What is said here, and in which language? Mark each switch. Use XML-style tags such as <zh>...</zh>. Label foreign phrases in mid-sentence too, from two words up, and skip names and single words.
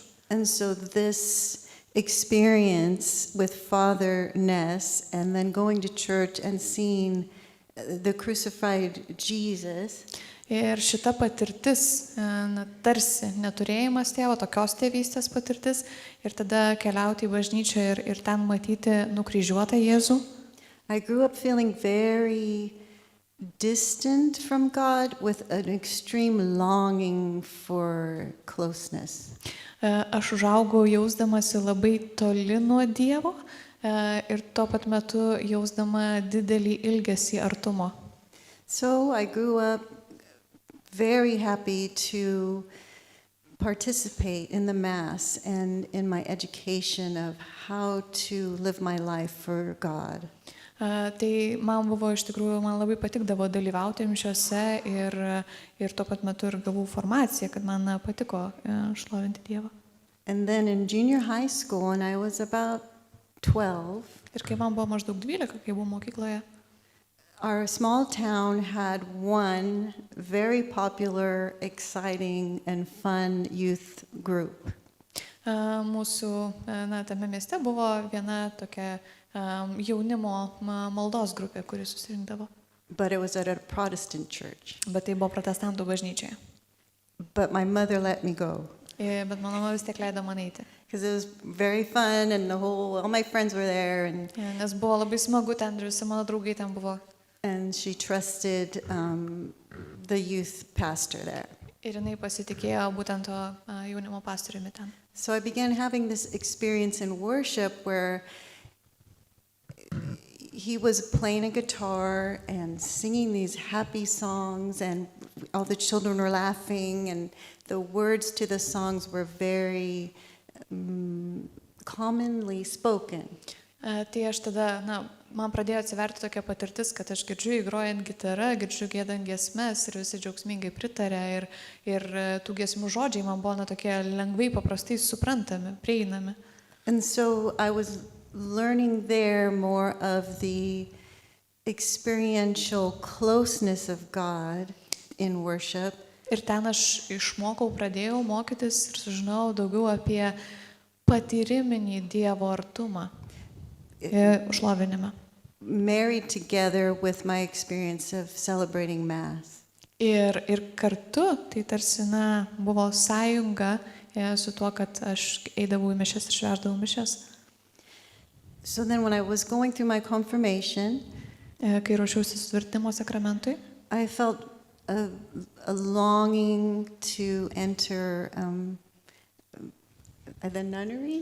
<en>And so this experience with fatherness and then going to church and seeing the crucified Jesus.</en> <lt>Ir šita patirtis, tarsi neturėjimas tėvo, tokios tėvystės patirtis, ir tada keliauti į bažnyčią ir ten matyti nukryžiuotą Jėzų.</lt> <en>I grew up feeling very distant from God with an extreme longing for closeness.</en> <lt>Aš užaugau jausdamasi labai toli nuo Dievo ir tuo pat metu jausdama didelį ilgesį artumo.</lt> <en>So I grew up very happy to participate in the Mass and in my education of how to live my life for God.</en> <lt>Tai man buvo iš tikrųjų, man labai patikdavo dalyvauti mišiose ir tuo pat metu ir gavau formaciją, kad man patiko šlovinti Dievą.</lt> <en>And then in junior high school, when I was about 12,</en> <lt>Ir kai man buvo maždaug 12, kai buvau mokykloje,</lt> <en>our small town had one very popular, exciting, and fun youth group.</en> <lt>mūsų tame mieste buvo viena tokia jaunimo maldos grupė, kuri susirinkdavo.</lt> <en>But it was at a Protestant church.</en> <lt>Bet tai buvo protestantų bažnyčioje.</lt> <en>But my mother let me go</en> <lt>Bet mano mama vis tiek leido man eiti.</lt> <en>because it was very fun and all my friends were there,</en> <lt>Nes buvo labai smagu ten ir visi mano draugai ten buvo.</lt> <en>and she trusted the youth pastor there.</en> <lt>Ir jinai pasitikėjo būtent to jaunimo pastoriumi ten.</lt> <en>So I began having this experience in worship where he was playing a guitar and singing these happy songs, and all the children were laughing, and the words to the songs were very commonly spoken.</en> <lt>Tai aš tada, man pradėjo atsiverti tokia patirtis, kad aš girdžiu įgrojant gitarą, girdžiu giedant giesmes ir visi džiaugsmingai pritarė ir tų giesmių žodžiai man buvo tokie lengvai, paprastai suprantami, prieinami.</lt> <en>And so I was learning there more of the experiential closeness of God in worship.</en> <lt>Ir ten aš išmokau, pradėjau mokytis ir sužinojau daugiau apie patyriminį Dievo artumą šlovinimą.</lt> <en>Married together with my experience of celebrating Mass.</en> <lt>Ir kartu tai tarsi buvo sąjunga su tuo, kad aš eidavau į mišias ir švęsdavau mišias.</lt> <en>So then when I was going through my confirmation,</en> <lt>Kai ruošiausi sutvirtinimo sakramentui,</lt> <en>I felt a longing to enter the nunnery.</en>